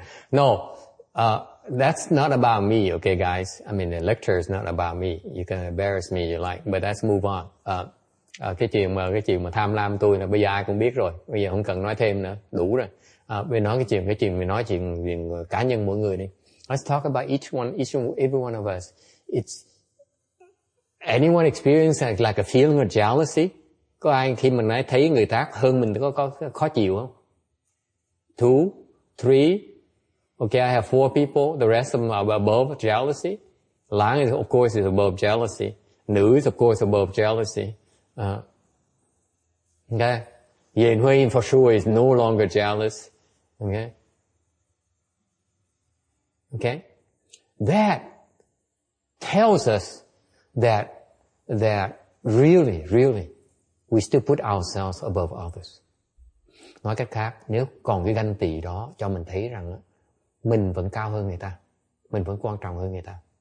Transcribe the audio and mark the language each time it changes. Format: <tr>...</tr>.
<en>No, that's not about me, okay, guys? I mean, the lecture is not about me. You can embarrass me you like, but let's move on.</en> <vi>Cái chuyện mà tham lam tôi là bây giờ ai cũng biết rồi. Bây giờ không cần nói thêm nữa, đủ rồi. Bây nói cái chuyện mình nói chuyện cá nhân mỗi người đi.</vi> <en>Let's talk about every one of us. It's anyone experience like a feeling of jealousy?</en> <vi>Có ai khi mình thấy người ta hơn mình có khó chịu không?</vi> <en>2, 3. Okay, I have 4 people. The rest of them are above jealousy. Lang is, of course, is above jealousy. Nữ is, of course, above jealousy. Okay. Yen Hui, for sure, is no longer jealous. Okay. Okay. That tells us that really, we still put ourselves above others.</en> <vi>Nói cách khác, nếu còn cái ganh tị đó cho mình thấy rằng mình vẫn cao hơn người ta, mình vẫn quan trọng hơn người ta.</vi>